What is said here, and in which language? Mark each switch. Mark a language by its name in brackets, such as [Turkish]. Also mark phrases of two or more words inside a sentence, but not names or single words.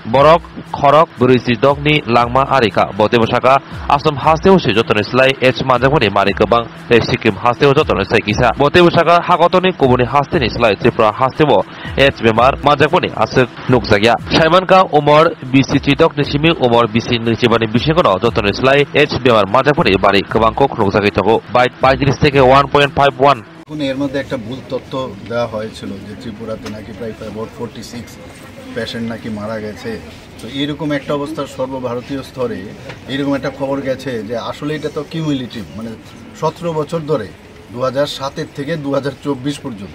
[Kok Borok] borok khorok burisi dogni langma arika botebo saka asam hasteo se jotone slai H manjagoni mari kobang sikim hasteo jotone sai kisa botebo saka hagotoni kubuni hasteni slai tripura hastebo H bemar manjagoni asuk nukjagya saimanka umor BC tidok nisimi umor BC nichibani bishingono jotone slai H bemar manjagoni bari kobang kok nukjagi togo by 35 থেকে 1.51 [Bangla] এর মধ্যে একটা ভুল তথ্য দেওয়া হয়েছিল যে ত্রিপুরাতে নাকি প্রায় 46 পেশেন্ট নাকি মারা গেছে। তো এরকম একটা অবস্থা সর্বভারতীয় স্তরে এরকম একটা খবর গেছে যে আসলে এটা তো কিউমুলেটিভ, মানে 17 বছর ধরে 2007 থেকে 2024 পর্যন্ত।